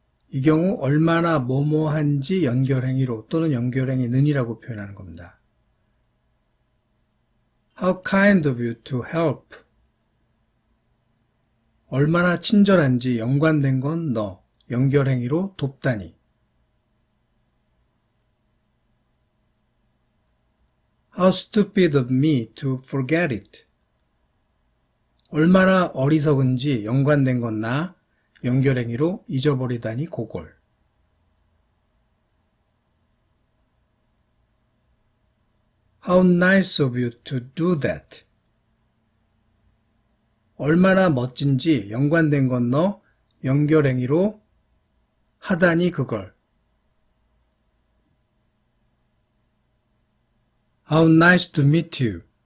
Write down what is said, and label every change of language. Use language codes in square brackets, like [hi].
[ko] 이 경우 얼마나 뭐뭐한지 연결행위로 또는 연결행위는이라고 표현하는 겁니다. [en] How kind of you to help. [ko] 얼마나 친절한지 연관된 건 너, 연결행위로 돕다니. [en] How stupid of me to forget it. [ko] 얼마나 어리석은지 연관된 건 나, 연결행위로 잊어버리다니 고골. [en] How nice of you to do that. [ko] 얼마나 멋진지 연관된 건 너, 연결행위로 하다니 그걸. [en] How nice to meet you.